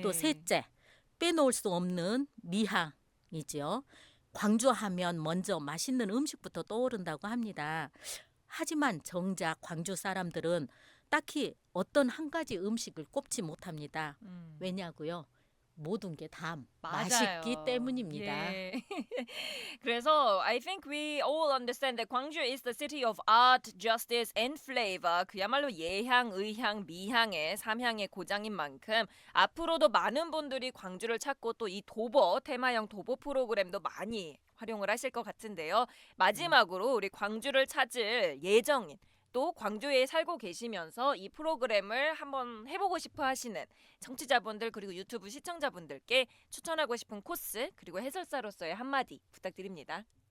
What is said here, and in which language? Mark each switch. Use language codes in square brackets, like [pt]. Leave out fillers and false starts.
[ko] 또 셋째, 빼놓을 수 없는 미항이지요. 광주하면 먼저 맛있는 음식부터 떠오른다고 합니다. 하지만 정작 광주 사람들은 딱히 어떤 한 가지 음식을 꼽지 못합니다. 왜냐고요? 모든 게 다 맛있기 때문입니다. 예. 그래서 [en] I think we all understand that Gwangju is the city of art, justice and flavor. [ko] 그야말로 예향, 의향, 미향의 3향의 고장인 만큼 앞으로도 많은 분들이 광주를 찾고 또 이 도보, 테마형 도보 프로그램도 많이 활용을 하실 것 같은데요. 마지막으로 우리 광주를 찾을 예정인 또 광주에 살고 계시면서 이 프로그램을 한번 해보고 싶어 하시는 청취자분들 그리고 유튜브 시청자분들께 추천하고 싶은 코스 그리고 해설사로서의 한마디 부탁드립니다.